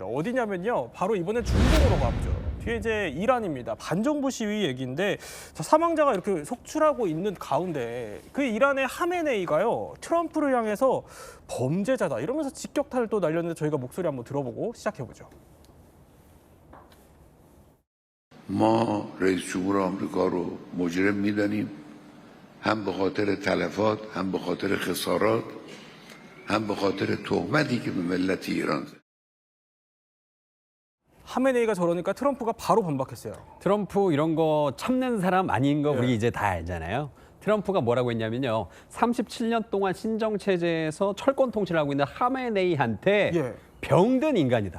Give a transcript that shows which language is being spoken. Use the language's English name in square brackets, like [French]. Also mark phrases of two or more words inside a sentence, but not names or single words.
[Korean] 어디냐면요, 바로 이번에 중동으로 가보죠. 뒤에 이제 이란입니다. 반정부 시위 얘기인데 자, 사망자가 이렇게 속출하고 있는 가운데 그 이란의 하메네이가요 트럼프를 향해서 범죄자다 이러면서 직격탄을 또 날렸는데 저희가 목소리 한번 들어보고 시작해보죠. [Persian] ما رئیس جمهور آمریکا رو مجرم میدانیم هم به خاطر تلفات هم به خاطر خسارات هم به خاطر تهمتی که به ملت ایران زد. [Korean] 하메네이가 저러니까 트럼프가 바로 반박했어요. 트럼프 이런 거 참는 사람 아닌 거 우리 이제 다 알잖아요. 트럼프가 뭐라고 했냐면요. 37년 동안 신정 체제에서 철권 통치를 하고 있는 하메네이한테 병든 인간이다.